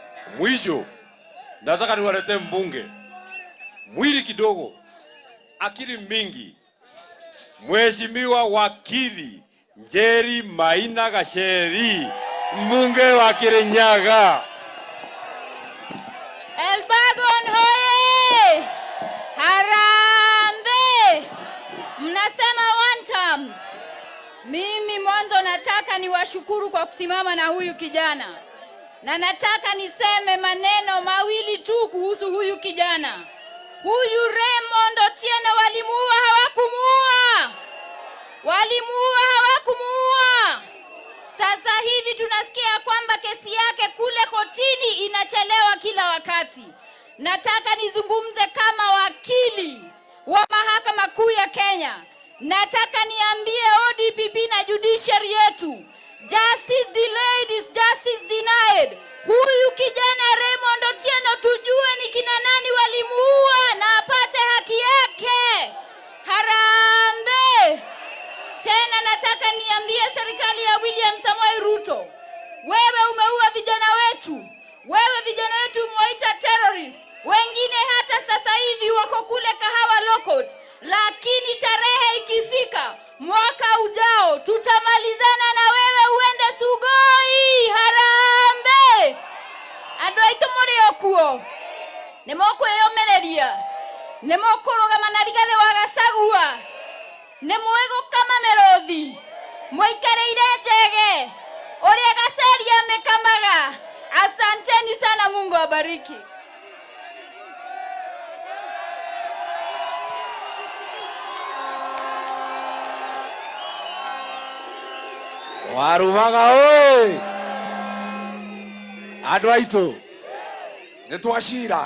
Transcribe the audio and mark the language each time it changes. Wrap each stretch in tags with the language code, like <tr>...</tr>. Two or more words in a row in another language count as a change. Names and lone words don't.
<sw>Mwisho nataka niwalete mbunge mwili kidogo, akili mingi, Mheshimiwa wakili Njeri Maina Gachagua, mbunge wa Kirinyaga. Elburgon hoye! Harambe! Mnasema</sw> <en>one term.</en> <sw>Mimi mwanzo nataka niwashukuru kwa kusimama na huyu kijana. Na nataka niseme maneno mawili tu kuhusu huyu kijana. Huyu Raymond Otieno walimuua hawakumuua. Walimuua hawakumuua. Sasa hivi tunasikia kwamba kesi yake kule kotini inachelewa kila wakati. Nataka nizungumze kama wakili wa mahakama kuu ya Kenya. Nataka niambie ODPP na judiciary yetu,</sw> <en>justice delayed is justice denied.</en> <sw>Huyu kijana Raymond Otieno tujue ni kina nani walimuua na apate haki yake. Harambe! Tena nataka niambie serikali ya William Samoei Ruto, wewe umeua vijana wetu. Wewe vijana wetu umewaita terrorist. Wengine hata sasa hivi wako kule Kahawa Lockouts. Lakini tarehe ikifika mwaka ujao tutamalizana na wewe uende Sugoi. Harambe!</sw> <ki>Andũ aitũ mũrĩ okuo nĩmũkwĩyũmĩrĩria, nĩmũkũrũgama na Rigathĩ wa Gachagua, nĩmũĩ gũkama mĩrũthi, mũikarĩire njege ũrĩa Gaceria amekamaga.</ki> <sw>Asanteni sana, Mungu awabariki.</sw> <ki>Warumaga oi! Andũ aitũ nĩ twacira.</ki>